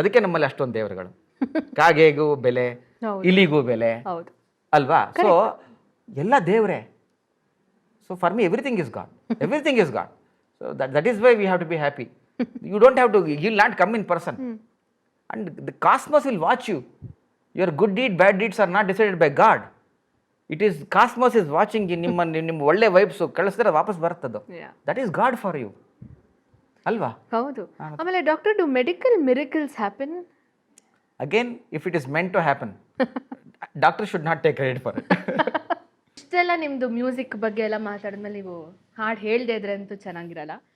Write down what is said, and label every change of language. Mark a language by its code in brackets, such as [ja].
[kn] ಅದಕ್ಕೆ ನಮ್ಮಲ್ಲಿ ಅಷ್ಟೊಂದು ದೇವರುಗಳು. ಕಾಗೆಗೂ ಬೆಲೆ, ಇಲಿಗೂ ಬೆಲೆ ಅಲ್ವಾ? [en] so [kn] ಎಲ್ಲ ದೇವರೇ. [en] So for me everything is God, everything is God. So that is why we have to be happy. You don't have to, you will not come in person and the cosmos will watch you. Your good deed, bad deeds are not decided by God. It is cosmos is watching you. [kn] ನಿಮ್ಮ ಒಳ್ಳೆ vibes ಕಳಿಸಿದ್ರೆ ವಾಪಸ್ ಬರ್ತದ್ದು. [en] That is God for you ಅಲ್ವಾ? [kn] ಹೌದು. [en] ಆಮೇಲೆ doctor, do medical miracles happen? Again, if it is meant to happen, doctor should not take credit for it. [kn] ಇಷ್ಟೆಲ್ಲ ನಿಮ್ಮದು music ಬಗ್ಗೆ ಎಲ್ಲ ಮಾತಾಡಿದ್ಮೇಲೆ ನೀವು ಹಾಡು ಹೇಳ್ದೇ ಇದ್ರೆ ಅಂತೂ ಚೆನ್ನಾಗಿರಲ್ಲ.